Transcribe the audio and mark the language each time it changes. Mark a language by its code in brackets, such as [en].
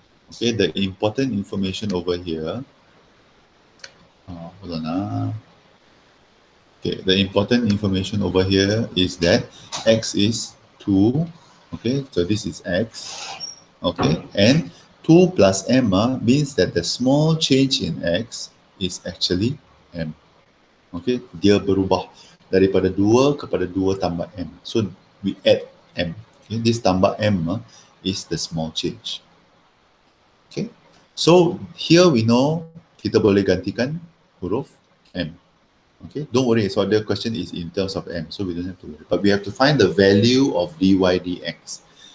[en] Okay, the important information over here, hold on. Okay, the important information over here is that x is 2. Okay, so this is x. Okay, and 2 plus m means that the small change in x is actually m. [ms] Okay, dia berubah daripada 2 kepada 2 tambah m. [en] So we add m. Okay, this tambah m is the small change. Okay, so here we know [ms] kita boleh gantikan huruf m. [en] Okay, don't worry, so the question is in terms of m, so we don't have to worry. But we have to find the value of dy dx.